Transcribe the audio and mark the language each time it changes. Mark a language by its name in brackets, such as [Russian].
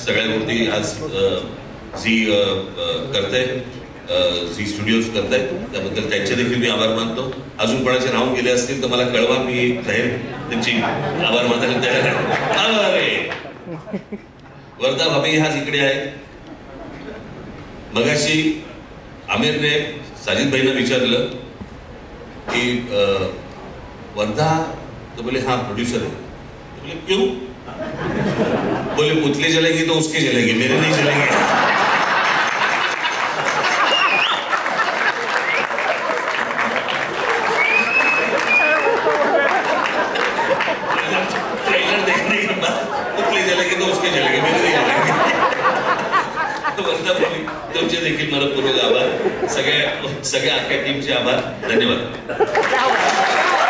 [Marathi] सगळ्या गोष्टी आज झी करते, झी स्टुडिओज करतायत, त्याबद्दल त्यांचे देखील मी आभार मानतो. अजून कोणाचे राहून गेले असतील तर मला कळवा, मी जाहीर त्यांची आभार मानायला तयार आहे. वर्धा भाभी आज इकडे आहे. मगाशी आमिरने साजिद भाईना विचारलं की वर्धा, [Hindi] तो बोले हाँ प्रोड्यूसर है. बोले क्यों? बोले पुतले जलेंगे तो उसके जलेंगे, मेरे नहीं जलेंगे. ट्रेलर देखने के बाद पुतले जलेंगे तो उसके जलेंगे, मेरे नहीं जलेंगे. [Marathi] तुमचे देखील मनपूर्वक आभार, सगळ्या अख्ख्या टीमचे आभार, धन्यवाद.